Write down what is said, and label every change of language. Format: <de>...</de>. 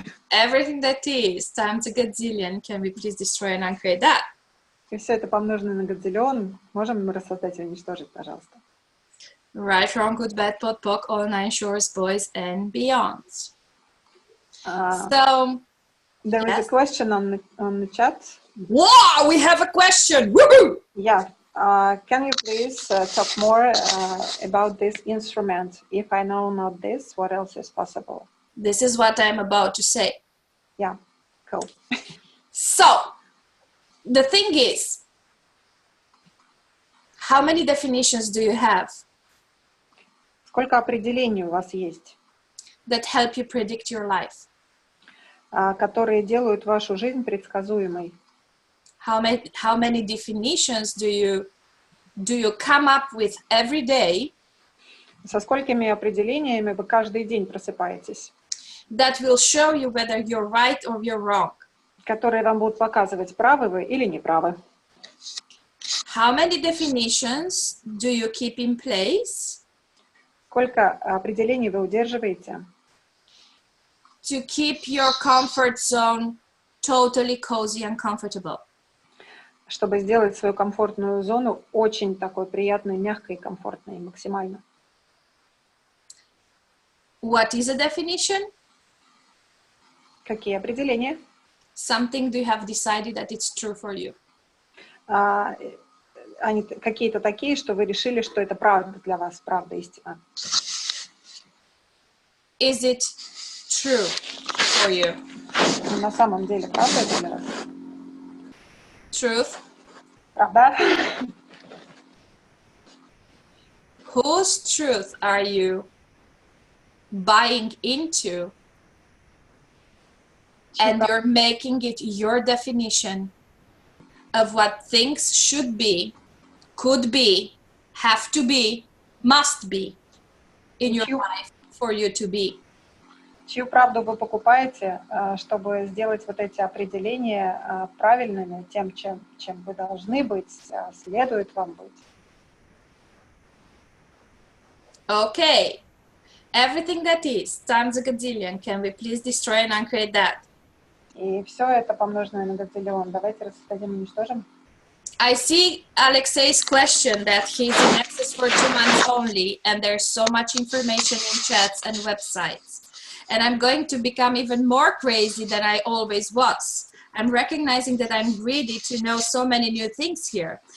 <en>Everything that is times a gazillion, can we please destroy and uncreate that?</en> <ru>И все это помноженное на гадзиллион, можем мы рассоздать и уничтожить, пожалуйста.</ru> <en>Right, wrong, good, bad, pot, poc, all nine shores, boys, and beyonds. So, there is a question on the chat. Wow, we have a question! Woohoo! Yeah. Can you please talk more about this instrument? If I know not this, what else is possible? This is what I'm about to say. Yeah, cool. So, the thing is, how many definitions do you have?</en> <ru>Сколько определений у вас есть?</ru> <en>That help you predict your life?</en> <ru>Которые делают вашу жизнь предсказуемой?</ru> <en>How many definitions do you come up with every day?</en> <ru>Со сколькими определениями вы каждый день просыпаетесь?</ru> <en>That will show you whether you're right or you're wrong.</en> <ru>Которые вам будут показывать, правы вы или не правы.</ru> <en>How many definitions do you keep in place?</en> <ru>Сколько определений вы удерживаете?</ru> <en>To keep your comfort zone totally cozy and comfortable.</en> <ru>Чтобы сделать свою комфортную зону очень такой приятной, мягкой, комфортной, максимально.</ru> <en>What is a definition?</en> <ru>Какие определения?</ru> <en>Something you have decided that it's true for you.</en> <ru>Они какие-то такие, что вы решили, что это правда для вас, правда, истина.</ru> <en>Is it true for you?</en> <ru>На самом деле, правда это для вас?</ru> <en>Truth.</en> <ru>Правда?</ru> <en>Whose truth are you buying into? And you're making it your definition of what things should be, could be, have to be, must be in your life for you to be.</en> <ru>Чью правду вы покупаете, чтобы сделать вот эти определения правильными, тем, чем вы должны быть, следует вам быть?</ru> <en>Okay. Everything that is times a gazillion, can we please destroy and uncreate that?</en> <ru>И все это помноженное на гадзиллион. Давайте рассоздадим и уничтожим.</ru> <en>I see Alexei's question that he's in access for 2 months only, and there's so much information in chats and websites. And I'm going to become even more crazy than I always was. I'm recognizing that I'm greedy to know so many new things here.</en>